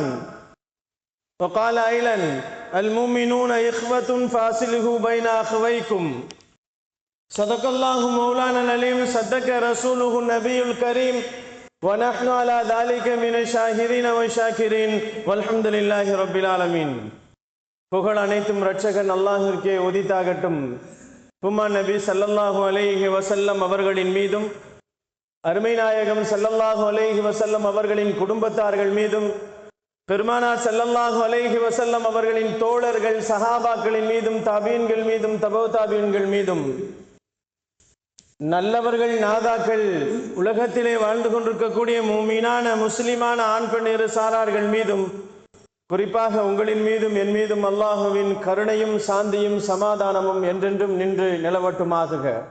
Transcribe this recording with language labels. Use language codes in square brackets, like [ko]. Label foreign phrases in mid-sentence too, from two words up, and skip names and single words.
[ar] وقال أيضا المؤمنون إخوة فأصلحوا بين أخويكم. صدق الله مولانا العليم. صدق رسوله النبي الكريم. ونحن على ذلك من الشاهدين والشاكرين والحمد لله رب العالمين. [ta] புகழ் அனைத்தும் இரட்சகன் அல்லாஹ்விற்கே உரித்தாகட்டும். உம்மன் நபி [ar] صلى الله عليه وسلم [ta] அவர்களின் மீதும் அருமை நாயகம் [ar] صلى الله عليه وسلم [ta] அவர்களின் குடும்பத்தார்கள் மீதும் பெருமானார் [ar] صلى الله عليه وسلم [ta] அவர்களின் தோழர்கள் சஹாபாக்களின் மீதும் தாபீன்கள் மீதும் தபவு தாபீன்கள் மீதும் நல்லவர்கள் நாதாக்கள் உலகத்திலே வாழ்ந்து கொண்டிருக்கக்கூடிய மூமீனான முஸ்லிமான ஆண் பெண் இரு சாரார்கள் மீதும் குறிப்பாக உங்களின் மீதும் என் மீதும் அல்லாஹுவின் கருணையும் சாந்தியும் சமாதானமும் என்றென்றும் நின்று நிலவட்டுமாக.